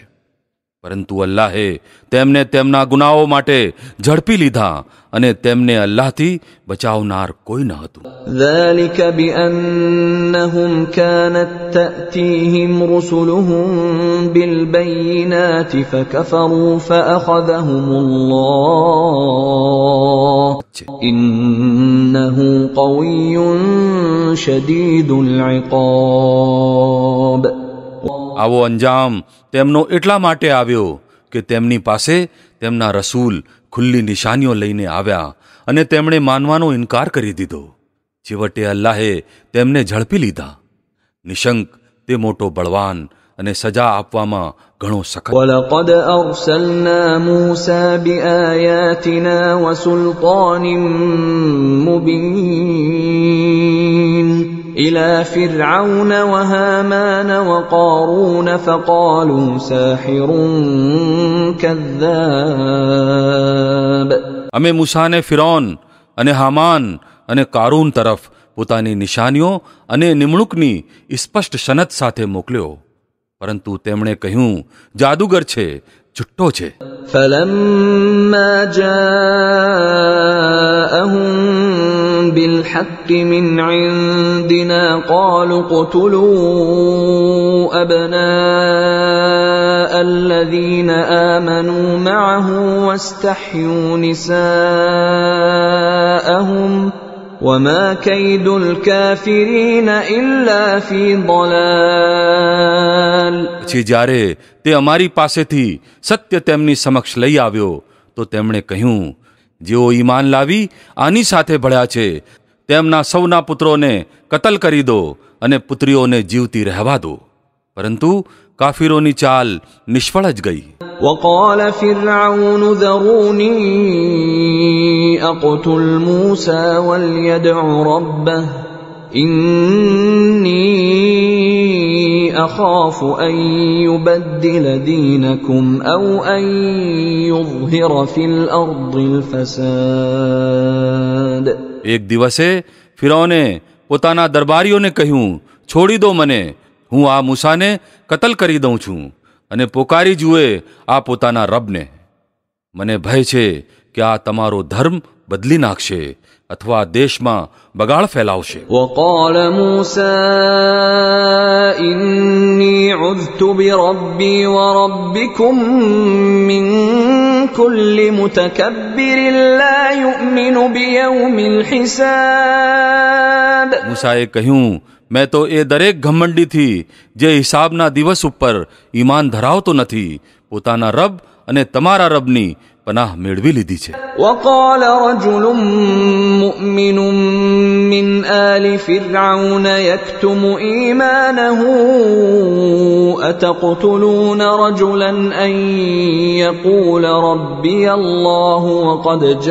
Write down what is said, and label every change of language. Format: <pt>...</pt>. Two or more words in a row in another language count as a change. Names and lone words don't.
<gu>પરંતુ અલ્લાહે તેમને તેમના ગુનાઓ માટે ઝડપી લીધા અને તેમને અલ્લાહથી બચાવનાર કોઈ ન હતું.</gu> <ar>ذلك بأنهم كانت تأتيهم رسلهم بالبينات فكفروا فأخذهم الله إنه قوي شديد العقاب.</ar> <gu>આવો અંજામ તેમનો એટલા માટે આવ્યો કે તેમની પાસે તેમના રસૂલ ખુલ્લી નિશાનીઓ લઈને આવ્યા અને તેમણે માનવાનો ઇનકાર કરી દીધો. છેવટે અલ્લાહે તેમને ઝડપી લીધા. નિશંક તે મોટો બળવાન અને સજા આપવામાં ઘણો સખત.</gu> <ar>ولقد أرسلنا موسى بآياتنا وسلطان مبين إلى فرعون وهامان وقارون فقالوا ساحر كذاب.</ar> <gu>અમે મૂસાને ફિરૌન અને હામાન અને કારૂન તરફ પોતાની નિશાનીઓ અને નિમણૂકની સ્પષ્ટ સનદ સાથે મોકલ્યો, પરંતુ તેમણે કહ્યું જાદુગર છે, છુટ્ટો છે.</gu> <ar>فلما جاءهم بالحق من عندنا قالوا اقتلوا أبناء الذين آمنوا معه واستحيوا نساءهم وما كيد الكافرين إلا في ضلال.</ar> <gu>પછી જ્યારે તે અમારી પાસેથી સત્ય તેમની સમક્ષ લઈ આવ્યો તો તેમણે કહ્યું જેઓ ઈમાન લાવી આની સાથે ભળ્યા છે તેમના સૌના પુત્રોને કતલ કરી દો અને પુત્રીઓને જીવતી રહેવા દો. પરંતુ કાફિરોની ચાલ નિષ્ફળ જ ગઈ.</gu> <ar>وقال فرعون ذروني أقتل موسى وليدع ربه إني أخاف أن يبدل دينكم أو أن يظهر في الأرض الفساد.</ar> <gu>એક દિવસે ફિરૌને પોતાના દરબારીઓને કહ્યું છોડી દો મને, હું આ મૂસાને કતલ કરી દઉં છું અને પોકારી જુએ આ પોતાના રબને. મને ભય છે કે આ તમારો ધર્મ બદલી નાખશે અથવા દેશમાં બગાડ ફેલાવશે.</gu> <ar>وقال موسى إني عذت بربي وربكم من كل متكبر لا يؤمن بيوم الحساب.</ar> <gu>મૂસાએ કહ્યું મેં તો એ દરેક ઘમંડીથી જે હિસાબના દિવસ ઉપર ઈમાન ધરાવતો નથી પોતાના રબ અને તમારા રબની પનાહ મેળવી લીધી છે.</gu> <ar>وقال رجل مؤمن من آل فرعون يكتم إيمانه أتقتلون رجلا أن يقول ربي الله وقد</ar>